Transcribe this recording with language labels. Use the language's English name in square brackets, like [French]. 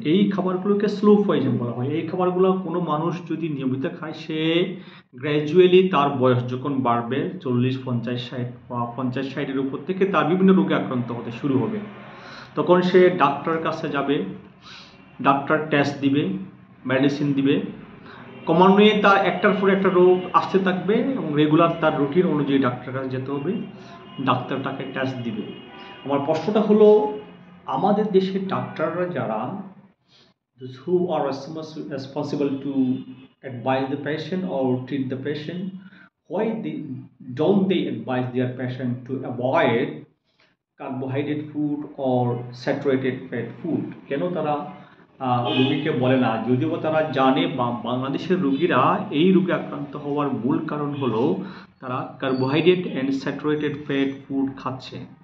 [Bangla] এই খাবারগুলোকে slow poison বলা হয়। এই খাবারগুলো কোনো মানুষ যদি নিয়মিত খায়, সে গ্র্যাজুয়ালি তার বয়স যখন বাড়বে 40, 50, 60 বা 50, 60-এর উপর থেকে তার বিভিন্ন রোগে আক্রান্ত হতে শুরু হবে। তখন সে ডাক্তারের কাছে যাবে, ডাক্তার টেস্ট দিবে, মেডিসিন দিবে, ক্রমান্বয়ে তার একটার পর একটা রোগ আসতে থাকবে এবং রেগুলার তার রুটিন অনুযায়ী ডাক্তারের কাছে যেতে হবে, ডাক্তার তাকে টেস্ট দিবে। আমার প্রশ্নটা হলো, আমাদের দেশের ডাক্তাররা যারা, [English] who are responsible to advise the patient or treat the patient, why don't they advise their patient to avoid carbohydrate food or saturated fat food? [Bangla] কেন তারা রোগীকে বলে না? যদিও তারা জানে, বাংলাদেশের রোগীরা এই রোগে আক্রান্ত হওয়ার মূল কারণ হলো তারা carbohydrate and saturated fat food খাচ্ছে।